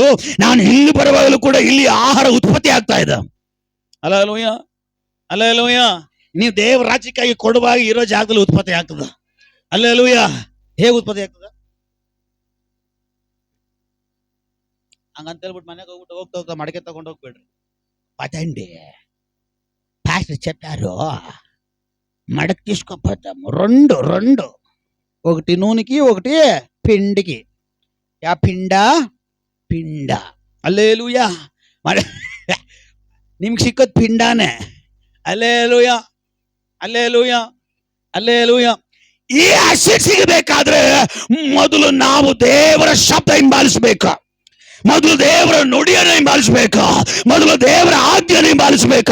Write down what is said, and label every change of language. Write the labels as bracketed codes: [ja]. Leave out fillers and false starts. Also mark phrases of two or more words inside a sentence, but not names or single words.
[kn] ನಾನು ಇಲ್ಲಿ ಬರುವಾಗಲೂ ಕೂಡ ಇಲ್ಲಿ ಆಹಾರ ಉತ್ಪತ್ತಿ ಆಗ್ತಾ ಇದೆ. ಅಲ್ಲೇಲೂಯ, ಅಲ್ಲೇಲೂಯ. ನೀವು ದೇವ ರಾಜ್ಯಕ್ಕಾಗಿ ಕೊಡುವಾಗ ಇರೋ ಜಾಗದಲ್ಲಿ ಉತ್ಪತ್ತಿ ಆಗ್ತದ. ಅಲ್ಲೇಲೂಯ. ಹೇಗೆ ಉತ್ಪತ್ತಿ ಆಗ್ತದ? ಹಂಗಂತ ಹೇಳ್ಬಿಟ್ಟು ಮನೆಗೆ ಹೋಗ್ಬಿಟ್ಟು ಹೋಗ್ತಾ ಮಡಕೆ ತಗೊಂಡು ಹೋಗ್ಬೇಡ್ರಿ. [te] పదండి పాస్టర్ చెప్పారు మడక తీసుకోపోతాము. రెండు ఒకటి నూనెకి ఒకటి పిండికి. యా పిండ ಅಲ್ಲೇಲೂಯ. [kn] ನಿಮ್ಗೆ ಸಿಕ್ಕೋದು ಪಿಂಡಾನೆ. ಅಲ್ಲೇಲೂಯ, ಅಲ್ಲೇಲೂಯ, ಅಲ್ಲೇಲೂಯ. ಈ ಆಸೆ ಸಿಗಬೇಕಾದ್ರೆ ಮೊದಲು ನಾವು ದೇವರ ಶಬ್ದ ಹಿಂಬಾಲಿಸಬೇಕು. ಮೊದಲು ದೇವರ ನುಡಿಯನ್ನು ಹಿಂಬಾಲಿಸಬೇಕು. ಮೊದಲು ದೇವರ ಆಜ್ಞೆಯನ್ನು ಹಿಂಬಾಲಿಸಬೇಕು.